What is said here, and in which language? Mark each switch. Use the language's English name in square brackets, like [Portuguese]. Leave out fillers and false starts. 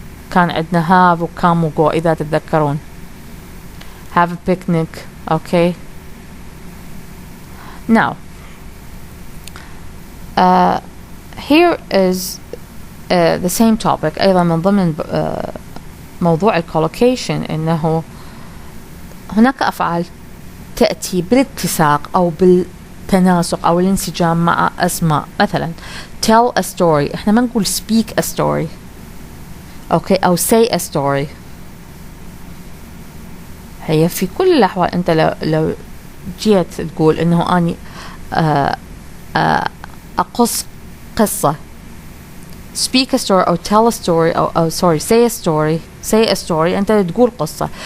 [Arabic] كان عندنا [English] have و come و go [Arabic] إذا تتذكرون. [English] Have a picnic. Okay. [Arabic] Now, here is the same topic أيضا من ضمن موضوع الكولوكيشن، إنه هناك أفعال تأتي بالاتساق أو بالتناسق أو الانسجام مع أسماء. مثلا [English] tell a story، [Arabic] إحنا ما نقول [English] speak a story، [Arabic] أوكي، أو [English] say a story. [Arabic] هي في كل الأحوال أنت لو جيت تقول إنه أني أقص قصة، [English] speak a story [Arabic] أو [English] tell a story [Arabic] أو [English] sorry say a story، [Arabic] أنت تقول قصة.